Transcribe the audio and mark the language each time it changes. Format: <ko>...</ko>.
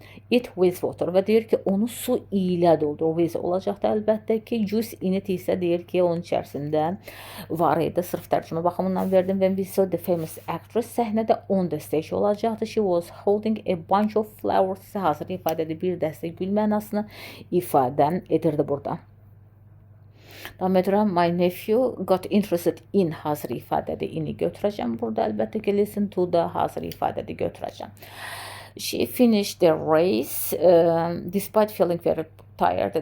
<az>it with water və deyir ki, onu su ilə doldur. With olacaqdı əlbəttə ki, juice in it isə deyir ki, onun içərisində var idi. Sırf tərcümə baxımından verdim. When we saw the famous actress, səhnədə on the stage olacaqdı.</az> <en>She was holding a bunch of flowers.</en> <az>Hazır ifadədə bir dəstə gül mənasını ifadə edirdi burada. Davam edirəm.</az> <en>My nephew got interested in hazır ifadədə ini götürəcəm.</en> <az>Burada əlbəttə ki, listen to da hazır ifadədə götürəcəm.</az> <en>She finished the race despite feeling very tired.</en>